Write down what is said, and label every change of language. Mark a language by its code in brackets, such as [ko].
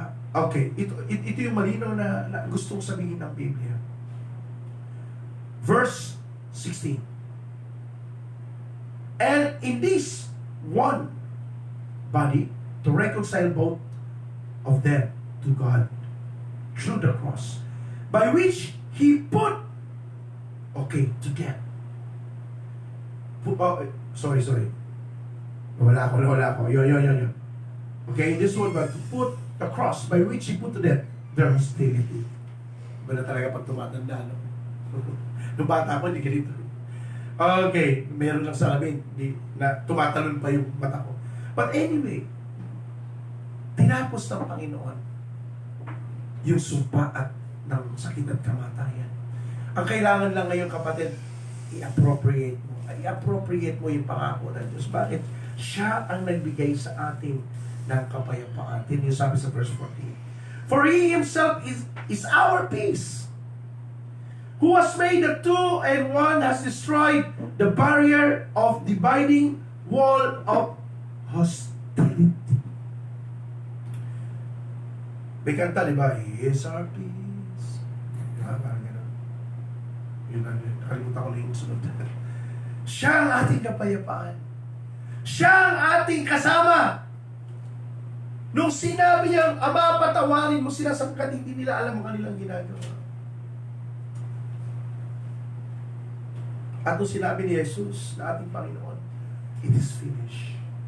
[tl] Okay. Ito yung malinaw na gustong sabihin ng Biblia. [en] Verse 16. And in this one body, to reconcile both of them to God through the cross, by which He put, together. [tl] Sorry. Wala ako. Yun. [en] Okay, this one, but to put the cross by which He put to death their hostility. [tl] Iba na talaga pag tumatanda, no? Nung bata ko, hindi ganito. Okay, meron lang sa amin, na tumatalon pa yung mata ko. But anyway, tinapos ng Panginoon yung sumpa at ng sakit at kamatayan. Ang kailangan lang ngayon, kapatid, i-appropriate mo yung pangako ng Diyos. Bakit? Siya ang nagbigay sa atin ng kapayapaan. Din yung sabi sa verse 14. [en] For He Himself is our peace, who has made the two and one, has destroyed the barrier of dividing wall of hostility. [tl] May kanta, di ba? [en] He is our peace. [tl] Parang gano'n. Yun lang, nakalimutan ko na yung sunod. Siya ang ating kapayapaan. Siya ang ating kasama. Nung sinabi niyang, Ama, patawarin mo sila sapagkat hindi nila alam ang kanilang ginagawa. At nung sinabi ni Jesus na ating Panginoon, [en] it is finished.